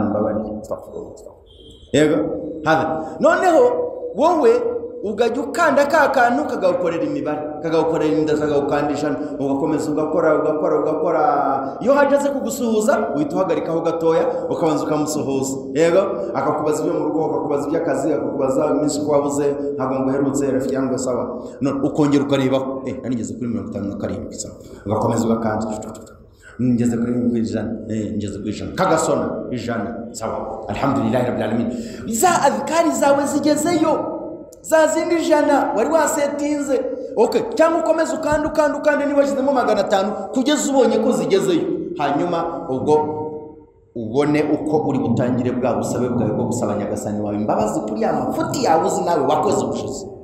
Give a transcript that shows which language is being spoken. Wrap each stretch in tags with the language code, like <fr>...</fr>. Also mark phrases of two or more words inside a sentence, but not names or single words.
<rw>mbabari astaghfirullah yego hada noneho wowe ugajya ukanda kantu kagakorera imibare kagakorera indaza kagakandisha ugakomeza ugakora iyo hageze kugusuhuza uhita uhagarikaho gatoya ukabanza ukamusuhuza yego akakubaza ibyo mu rugo akakubaza iby'akazi akakubaza iminsi ko wabuze ntabwo ngo uherutse</rw> <sw>rafiki yangu</sw> <rw>sawa none ukongera ukareba nanigeze kuri 57 sawa ugakomeza ugakanda ngeze kuri ijana ngeze kuri ijana kagasona ijana sawa</rw> <ar>الحمد لله رب العالمين</ar> <rw>za adhkari zawe zigezeyo za zindi ijana wari wasetinze okay cyangwa ukomeza ukanda niba washizemo 500 kugeza ubonye ko zigezeyo hanyuma ubwo ubone uko uri butangire bwa busabe bwawe bwo gusaba nyagasani wawe imbabazi kuri ya mafuti yawe uzi nawe wakoze ubushize</rw>